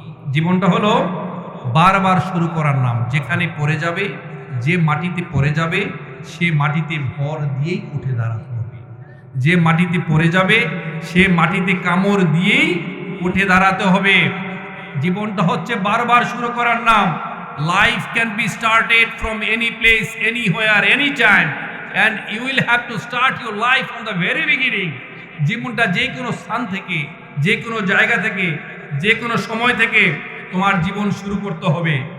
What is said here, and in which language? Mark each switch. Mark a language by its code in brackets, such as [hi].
[bn] জীবনটা হলো বারবার শুরু করার নাম। যেখানে পড়ে যাবে, যে মাটিতে পড়ে যাবে, সে মাটিতে ভর দিয়েই উঠে দাঁড়াতে হবে। যে মাটিতে পড়ে যাবে, সে মাটিতে কামড় দিয়েই উঠে দাঁড়াতে হবে। জীবনটা হচ্ছে বারবার শুরু করার নাম। [en] Life can be started from any place, anywhere, any time. and you will have to start your life from the very beginning. [bn] জীবনটা যে কোনো স্থান থেকে, যে কোনো জায়গা থেকে, যে কোনো সময় থেকে তোমার জীবন শুরু করতে হবে।